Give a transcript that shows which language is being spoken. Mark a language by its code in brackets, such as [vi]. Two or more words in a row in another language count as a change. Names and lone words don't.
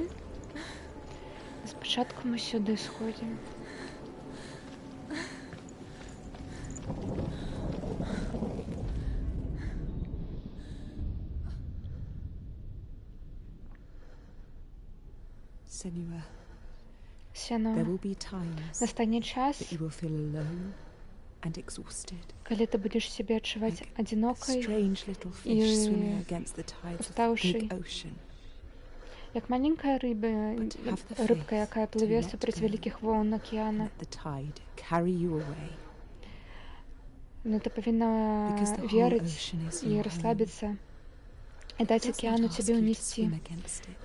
[be] Спачатку мы сюды сходзім. [en] Senua, [be] Сено. [en] there will be times [be] Настане час, [en] that you will feel alone and exhausted. [be] калі ты будзеш сябе адчуваць [en] Like a [be] адзінокай, [en] strange little [be] и [en] fish swimming against the tides of the [be] уставшей. [en] big ocean. [be] як маленькая [en] But have the [be] рыбка, [en] faith [be] якая [en] to [be] плыве [en] let [be] супраць [en] go. [be] вялікіх воўн акіяна. [en] Let the tide carry you away. [be] Но ты павінна [en] Because the whole [be] верыць [en] ocean is [be] і [en] your [be] расслабіцца і даць [en] It does [be] акіяну [en] not ask [be] цябе [en] you to [be] ўнесці. [en] swim against it.